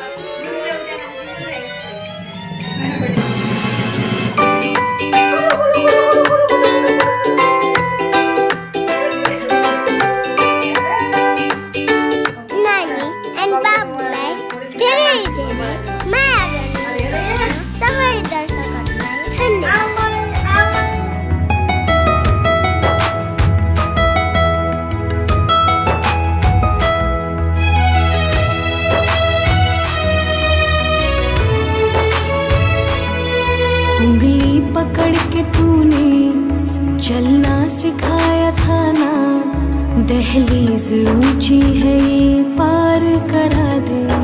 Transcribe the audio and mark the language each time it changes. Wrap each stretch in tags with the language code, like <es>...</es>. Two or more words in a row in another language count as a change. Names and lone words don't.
<ne>नानी and बाबुलाई धेरै धेरै माया गर्नु सबै दर्शकहरूलाई धन्यवाद।</ne> <hi>उंगली पकड़ के तूने चलना सिखाया था ना, दहलीज ऊंची है ये पार करा दे।</hi>